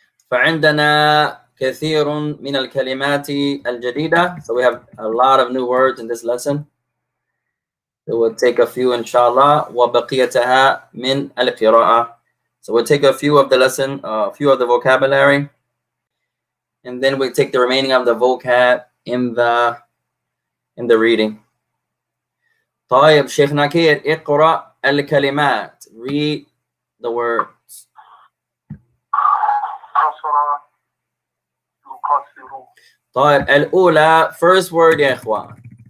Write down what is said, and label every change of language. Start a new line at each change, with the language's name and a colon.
Arabic: فعندنا كثير من الكلمات الجديدة.
English: So we have a lot of new words in this lesson. So we'll take a few inshallah.
Arabic: وبقيتها من القراءة.
English: So we'll take a few of the lesson, a few of the vocabulary, and then we'll take the remaining of the vocab in the reading.
Arabic: طيب شيخ نكير اقرأ الكلمات.
English: Read the words.
Arabic: قصر يقصر. طيب الأولى
English: first word
Arabic: يا إخوان.